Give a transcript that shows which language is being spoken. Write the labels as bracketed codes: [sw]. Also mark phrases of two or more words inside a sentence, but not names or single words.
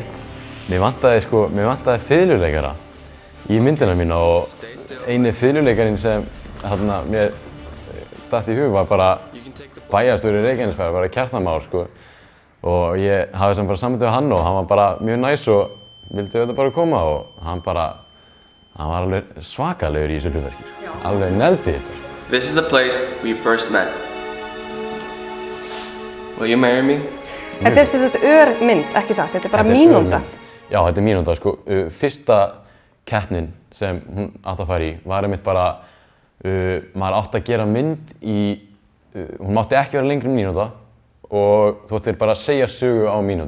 [is] Mér vantaði fiðluleikara í myndina mína og eini fiðluleikarinn sem mér datt í hug var bara bæjarstjóri í Reykjanesbæ, bara Kjartan Már sko. Og ég hafði sem bara samband við hann og hann var bara mjög næs og vildi þetta bara koma og hann var alveg svakalegur í þessu hlutverki, alveg negldi þetta. [en] This is the place we first met. Will you marry me? [is] Þetta sem sagt örmynd, ekki satt, þetta er bara mínúta. Já, þetta er mínúta sko. Fyrsta keppnin sem hún átti að fara í var einmitt bara, maður átti að gera mynd í, hún mátti ekki vera lengri en mínúta og þú ættir bara að segja sögu á mínútu.